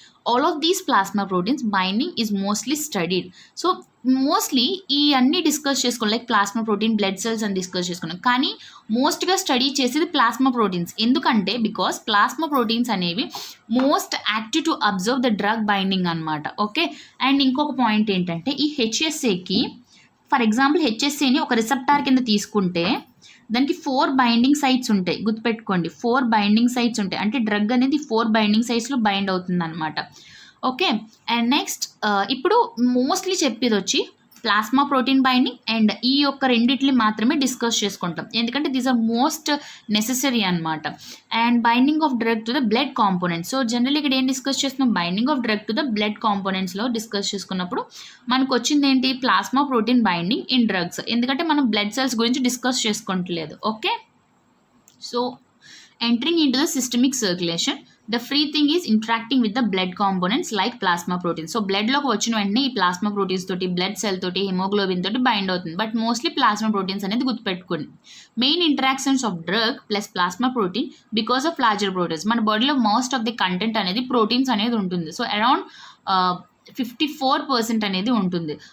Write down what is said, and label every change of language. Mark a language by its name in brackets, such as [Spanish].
[English] all of these plasma proteins binding is mostly studied. [Telugu] So mostly ఈ అన్ని discuss చేసుకోవాలి, like plasma protein, blood cells అని discuss చేసుకున్నాం. కానీ మోస్ట్గా స్టడీ చేసేది ప్లాస్మా ప్రోటీన్స్. ఎందుకంటే బికాస్ ప్లాస్మా ప్రోటీన్స్ అనేవి [English] most active to observe the drug binding [Telugu] అనమాట. ఓకే, అండ్ ఇంకొక పాయింట్ ఏంటంటే ఈ హెచ్ఎస్ఏకి, ఫర్ ఎగ్జాంపుల్ హెచ్ఎస్ఏని ఒక రిసెప్టార్ కింద తీసుకుంటే దానికి 4 బైండింగ్ సైట్స్ ఉంటాయి. గుర్తుపెట్టుకోండి, 4 బైండింగ్ సైట్స్ ఉంటాయి. అంటే డ్రగ్ అనేది 4 బైండింగ్ సైట్స్లో బైండ్ అవుతుంది అనమాట. ఓకే, అండ్ నెక్స్ట్ ఇప్పుడు మోస్ట్లీ చెప్పేది వచ్చి ప్లాస్మా ప్రోటీన్ బైండింగ్ అండ్ ఈ యొక్క రెండిట్ని మాత్రమే డిస్కస్ చేసుకుంటాం, ఎందుకంటే [English] these are most necessary [Telugu] అనమాట. [English] And binding of drug to the blood components. [Telugu] So general ఇక్కడ ఏం డిస్కస్ చేస్తున్నాం? Binding of drug to the blood కాంపోనెంట్స్లో discuss చేసుకున్నప్పుడు మనకు వచ్చింది ఏంటి? Plasma protein binding in drugs, ఎందుకంటే మనం బ్లడ్ సెల్స్ గురించి డిస్కస్ చేసుకోవట్లేదు. [English] Okay, so entering into the systemic circulation, the free thing is interacting with the blood components like plasma proteins. [Telugu] So బ్లడ్లోకి వచ్చిన వెంటనే ఈ ప్లాస్మా ప్రోటీన్స్ తోటి, బ్లడ్ సెల్ తోటి, haemoglobin తోటి బైండ్ అవుతుంది. బట్ మోస్ట్లీ ప్లాస్మా ప్రోటీన్స్ అనేది గుర్తుపెట్టుకోండి. [English] Main interactions of drug plus plasma protein because of larger proteins. [Telugu] మన బాడీలో మోస్ట్ ఆఫ్ ది కంటెంట్ అనేది ప్రోటీన్స్ అనేది ఉంటుంది. సో అరౌండ్ 54% అనేది ఉంటుంది.